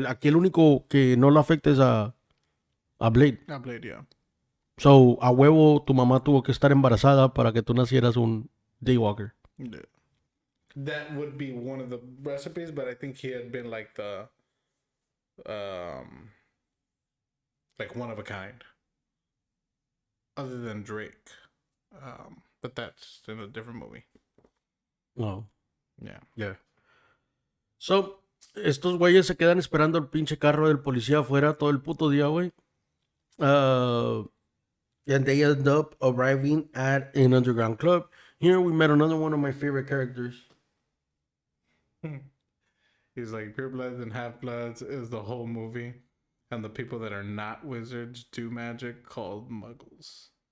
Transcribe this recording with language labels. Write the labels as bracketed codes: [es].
[es] Aquí el único que no lo afecta es a Blade. [en] I played, yeah. [es] So, a huevo, tu mamá tuvo que estar embarazada para que tú nacieras un Daywalker. [en] Yeah. That would be one of the recipes, but I think he had been like the like one of a kind. Other than Drake. But that's in a different movie. No. Yeah. Yeah. [es] So, estos güeyes se quedan esperando el pinche carro del policía afuera todo el puto día, güey. [en] And they end up arriving at an underground club. Here we met another one of my favorite characters. He's like pure bloods and half bloods is the whole movie. And the people that are not wizards do magic called muggles.